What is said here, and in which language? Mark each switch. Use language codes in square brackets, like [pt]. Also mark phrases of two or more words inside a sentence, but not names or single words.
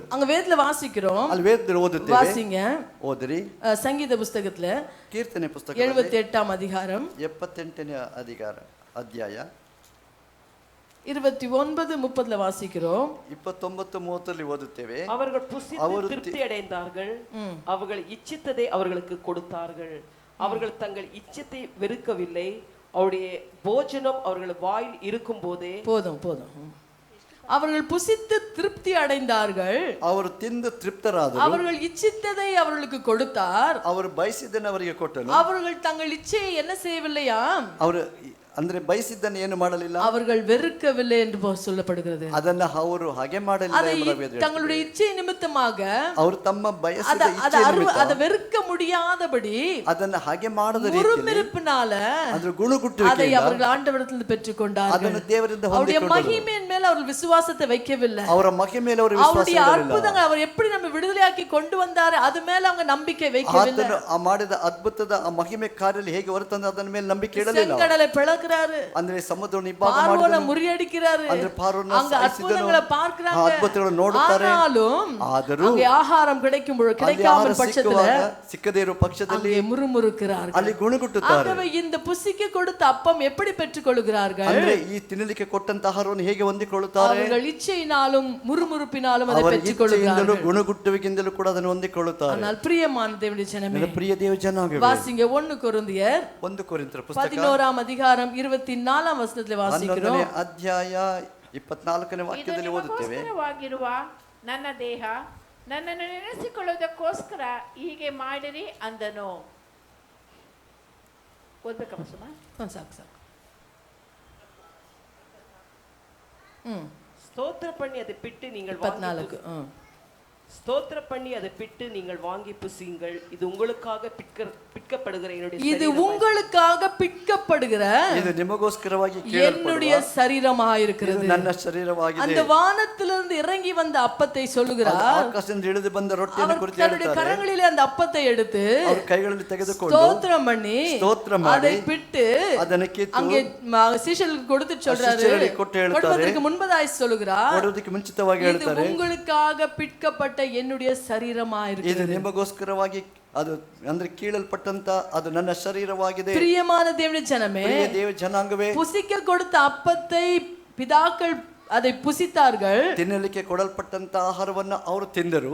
[ta] அங்க வேதத்துல வாசிக்கிறோம், [kn] ಅಲ್ಲಿ ವೇದದಲ್ಲಿ ಓದುತ್ತೇವೆ, [ta] வாசிங்க. [kn] ಓದಿರಿ. [ta] சங்கீத புஸ்தகத்துல [kn] ಕೀರ್ತನೆ ಪುಸ್ತಕ [ta] 78ஆம் அதிகாரம் [kn] 78ನೇ ಅಧ್ಯಾಯ [ta] 29-30ல வாசிக்கிறோம். [kn] 29-30 ஓதுತ್ತೇವೆ. [ta] அவர்கள் புசித்து திருப்தி அடைந்தார்கள், அவர்கள் இச்சித்ததை அவர்களுக்கு கொடுத்தார்கள், அவர்கள் தங்கள் இச்சத்தை வெறுக்கவில்லை, அவருடைய போஜனம் அவர்கள் வாயில் இருக்கும் போதே. போதும் போதும். அவர்கள் புசித்து திருப்தி அடைந்தார்கள், [kn] ಅವರು ತಿಂದು ತೃಪ್ತರಾದರು, [ta] அவர்கள் இச்சித்ததை அவர்களுக்கு கொடுத்தார், [kn] ಅವರು ಬಯಸಿದ್ದನ್ನು ಅವರಿಗೆ ಕೊಟ್ಟನು, [ta] அவர்கள் தங்கள் இச்சையை என்ன செய்யவில்லையா? [kn] ಅವರು ಅಂದ್ರೆ ಬಯಸಿದ್ದನ್ನು ಏನು ಮಾಡಲಿಲ್ಲ, [ta] அவர்கள் வெறுக்கவில்லை என்று சொல்லப்படுகிறது. [kn] ಅದನ್ನ ಅವರು ಹಾಗೆ ಮಾಡಲಿಲ್ಲ ಎಂಬುದಾಗಿ [ta] தங்களுடைய இச்சை நிமித்தமாக [kn] ಅವರು ತಮ್ಮ ಬಯಸಿದ ಇಚ್ಛೆ ನಿಮಿತ್ತ [ta] அதை வெறுக்க முடியாதபடி [kn] ಅದನ್ನ ಹಾಗೆ ಮಾಡದ ರೀತಿಯಲ್ಲಿ [ta] முறுமுறுப்பினால [kn] ಅದರ ಗುಣಗುಟ್ಟುವಿಕೆಯಿಂದ [ta] அதை அவர்கள் ஆண்டவரிடத்தில் பெற்றுக்கொண்டார்கள். [kn] ಅದನ್ನು ದೇವರಿಂದ [ta] அவருடைய [kn] ಹೊಂದಿಕೊಂಡರು. [ta] மகிமையின் மேல் அவர்கள் விசுவாசத்தை வைக்கவில்லை. [kn] ಅವರ ಮಹಿಮೆ ಮೇಲೆ ಅವರು ವಿಶ್ವಾಸ [ta] அவருடைய [kn] ಇಡಲಿಲ್ಲ. [ta] அற்புதங்கள் அவர் எப்படி நம்ம விடுதலையாக்கி கொண்டு வந்தாரு அது மேல அவங்க நம்பிக்கை வைக்கவில்லை. [kn] ಆತನು ಆ ಮಾಡಿದ ಅದ್ಭುತದ ಆ ಮಹಿಮೆ ಕಾರ್ಯದಲ್ಲಿ ಹೇಗೆ ಹೊರತಂದ ಅದರ ಮೇಲೆ ನಂಬಿಕೆ ಇಡಲಿಲ್ಲ. [ta] செங்கடலை பிளக்குறாரு, [kn] ಅಂದ್ರೆ ಸಮುದ್ರವನ್ನು ಇಬ್ಬಾಗ [ta] பார்வோனை [kn] ಮಾಡಿದನು, [ta] முறியடிக்கிறாரு, [kn] ಅಂದ್ರೆ ಪಾರೋನ [ta] அங்க ಅದ್ಭುತங்களை பார்க்கறாங்க, [kn] ಅದ್ಭುತಗಳನ್ನು ನೋಡುತ್ತಾರೆ. [ta] ஆனாலும் அங்கே ஆகாரம் கிடைக்கும் பொழுது கிடைக்காத பட்சத்துல [kn] ಸಿಕ್ಕದೇ ಇರುವ ಪಕ್ಷದಲ್ಲಿ [ta] அங்கே முறுமுறுக்கிறார்கள், [kn] ಅಲ್ಲಿ ಗುಣಗುಟ್ಟುತ್ತಾರೆ. [ta] ஆகவே இந்த புசிக்க கொடுத்த அப்பம் எப்படி பெற்றுக்கொள்கிறார்கள்? [kn] ಅಂದ್ರೆ ಈ ತಿನ್ನಲಿಕ್ಕೆ ಕೊಟ್ಟಂತ ಆಹಾರವನ್ನು ಹೇಗೆ ಹೊಂದಿಕೊಳ್ಳುತ್ತಾರೆ? [ta] அவர்கள் இச்சையினாலும் முறுமுறுப்பினாலும் அதை [kn] ಅವರ [ta] பெற்றுக்கொள்கிறார்கள். [kn] ಇಚ್ಛೆಯಿಂದಲೂ ಗುಣಗುಟ್ಟುವಿಕೆಯಿಂದಲೂ ಕೂಡ ಅದನ್ನು ಹೊಂದಿಕೊಳ್ಳುತ್ತಾರೆ. [ta] ஆனால் பிரியமான தேவனுடைய ஜனமே, [kn] ಪ್ರಿಯ ದೇವ ಜನಾಂಗವೇ, [ta] வாசிங்க 1 கொரிந்தியர் [kn] 1 ಕೊರಿಂಥರ ಪುಸ್ತಕ [ta] 11ஆம் அதிகாரம் 24ஆம் வசனத்திலே வாசிக்கிறோம். [kn] 11ನೇ ಅಧ್ಯಾಯ 24ನೇ ವಾಕ್ಯದಲ್ಲಿ ಓದುತ್ತೇವೆ. ನಿಮಗೋಸ್ಕರವಾಗಿರುವ ನನ್ನ ದೇಹ ನನ್ನನ್ನು ನೆನೆಸಿಕೊಳ್ಳುವುದಕ್ಕೋಸ್ಕರ ಹೀಗೆ ಮಾಡಿರಿ ಅಂದನು. ಓದ್ಬೇಕಮ್ಮ ಸುಮ? ಸಾಕು ಸಾಕು. [ta] ஸ்தோத்திர பண்ணி அதை பிட்டு நீங்கள் 14. ஸ்தோத்திர பண்ணி அதை பிட்டு நீங்கள் வாங்கி புசியுங்கள், இது உங்களுக்காக பிற்கப்படுகிற என்னுடைய இது உங்களுக்காக பிற்கப்படுகிற [kn] ಇದು ನಿಮಗೋಸ್ಕರವಾಗಿ [ta] என்னுடைய சரீரமாக இருக்கிறது. [kn] ನನ್ನ ಶರೀರವಾಗಿದೆ. [ta] அந்த வானத்திலிருந்து இறங்கி வந்த அப்பத்தை சொல்லுகிறார். [kn] ಆಕಾಶದಿಂದ ಇಳಿದು ಬಂದ ರೊಟ್ಟಿಯನ್ನು ಕುರಿತು [ta] தன்னுடைய கரங்களிலே அந்த அப்பத்தை எடுத்து [kn] ಅವರ ಕೈಗಳಲ್ಲಿ ತೆಗೆದುಕೊಂಡು [ta] ஸ்தோத்திரம் பண்ணி அதை பிட்டு [kn] ಅದನ್ನು ಕಿತ್ತು [ta] அங்கே சீஷர்களுக்கு கொடுத்து சொல்றாரு. கொடுப்பதற்கு முன்பதாய் சொல்லுகிறார், [kn] ಕೊಡುವುದಕ್ಕೆ ಮುಂಚಿತವಾಗಿ ಹೇಳ್ತಾರೆ, [ta] இது உங்களுக்காக பிற்கப்பட்ட பிற்கப்பட்ட என்னுடைய சரீரமாயிருக்கு. [kn] ಇದು ನಿಮಗೋಸ್ಕರವಾಗಿ ಅದು ಅಂದ್ರೆ ಕೀಳಲ್ಪಟ್ಟಂತ ಅದು ನನ್ನ ಶರೀರವಾಗಿದೆ. [ta] பிரியமான தேவனுடைய ஜனமே, [kn] ಪ್ರಿಯ ದೇವ ಜನಾಂಗವೇ, [ta] புசிக்க கொடுத்த அப்பத்தை பிதாக்கள் அதை புசித்தார்கள், [kn] ತಿನ್ನಲಿಕ್ಕೆ ಕೊಡಲ್ಪಟ್ಟಂತ ಆಹಾರವನ್ನ ಅವರು ತಿಂದರು,